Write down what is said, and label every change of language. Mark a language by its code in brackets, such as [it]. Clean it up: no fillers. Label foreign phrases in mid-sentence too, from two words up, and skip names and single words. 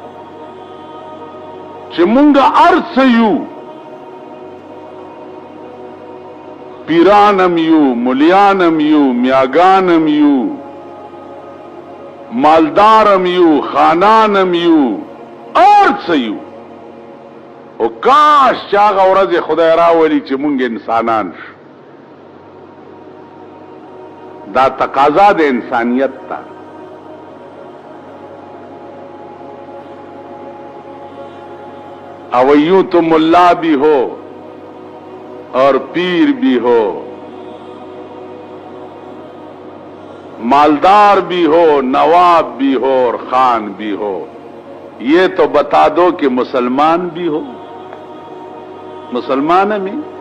[ps] چې مونږه ارث یو پیرانم یو ملیانم یو میاګانم یو مالدارم یو خانانم یو ارث یو او کاش چاغه ورځ خدای راولي چې مونږ انسانان شو دا تقاضا د انسانیت تا او [ur] یوں تو ملا بھی ہو اور پیر بھی ہو مالدار بھی ہو نواب بھی ہو اور خان بھی ہو یہ تو بتا دو کہ مسلمان بھی ہو مسلمان میں